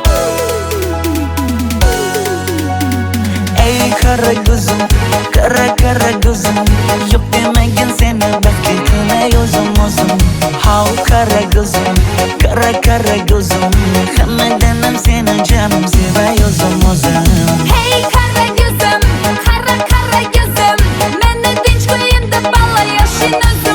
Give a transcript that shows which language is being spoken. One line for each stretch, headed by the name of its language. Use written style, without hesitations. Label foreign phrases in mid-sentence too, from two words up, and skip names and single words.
Uzbek: Ey qara ko'zim, qara ko'zim, yo'q demagin seni baxtli qilmay o'zim. Hav qara ko'zim, qara ko'zim, hammadan ham seni jonim sevay o'zim.
Turkish: Hey kara gözüm, kara gözüm, meni dinç koyun da balla yaşın özüm.